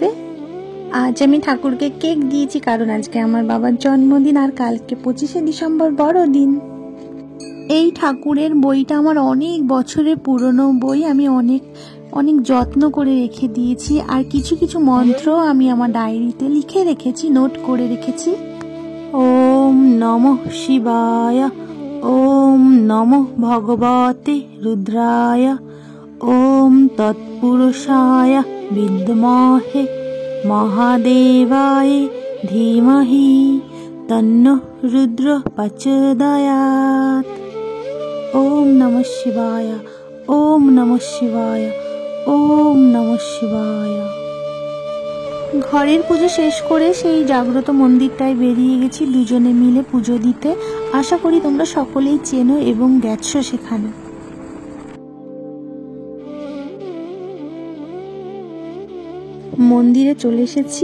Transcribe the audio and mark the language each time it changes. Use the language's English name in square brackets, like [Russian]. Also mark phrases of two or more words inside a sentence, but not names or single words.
[Bangla] আজ আমি ঠাকুরকে কেক দিয়েছি কারণ আজকে আমার বাবার জন্মদিন আর কালকে 25শে ডিসেম্বর বড়দিন। এই ঠাকুরের বইটা আমার অনেক বছরের পুরনো বই, আমি অনেক যত্ন করে রেখে দিয়েছি। আর কিছু কিছু মন্ত্র আমি আমার ডায়েরিতে লিখে রেখেছি, নোট করে রেখেছি। [Sanskrit] ওম নমঃ শিবায়, ওম নমঃ ভগবতে রুদ্রায়, ওম তৎপুরুষায় বিদ্মহে মহাদেবায় ধীমহি তন্নঃ রুদ্র প্রচোদয়াৎ। ওম নমঃ শিবায়, ওম নমঃ শিবায়, ওম নমঃ শিবায়। [Bangla] ঘরের পুজো শেষ করে সেই জাগ্রত মন্দিরটায় বেরিয়ে গেছি দুজনে মিলে পুজো দিতে। আশা করি তোমরা সকলেই চেনো এবং গেছো সেখানে। মন্দিরে চলে এসেছি।